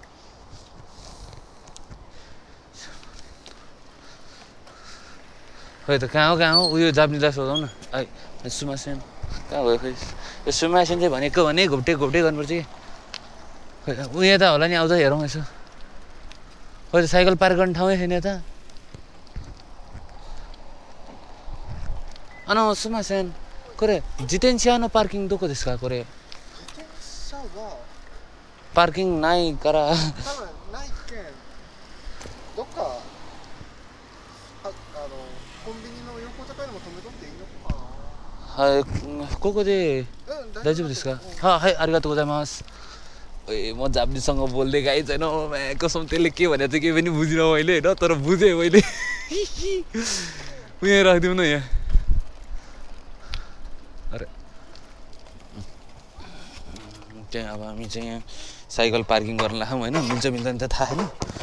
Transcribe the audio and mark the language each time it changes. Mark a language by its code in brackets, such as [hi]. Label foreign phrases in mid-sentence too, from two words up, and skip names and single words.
[ne] खोइ त कहाँ हो उयो जापानिजलाई सोधौँ न सुमासेन कहाँ गयो खोइ यो सुमासेन चाहिँ भनेको भने घुप्टे गर्नुपर्छ कि खोइ उयो त होला नि आउँछ हेरौँ यसो खोइ त [en] cycle park [ne] गर्ने ठाउँै छैन त सुमासेन [ja] これ自転車のパーキングどこですかこれ車はパーキングないから多分ないけんどっかコンビニの横とかでも止めとっていいのかな。はいここで大丈夫ですかはいありがとうございます [ne] म जापानिजसँग बोल्दै गएँ छैन कसम त्यसले के भने चाहिँ केही पनि बुझिनँ मैले होइन तर बुझेँ मैले यहाँ राखिदिउँ न यहाँ अरे त्यहाँ अब हामी चाहिँ यहाँ [en] cycle parking [ne] गर्न लाग्यौँ होइन मिल्छ मिल्दैन त थाहा छैन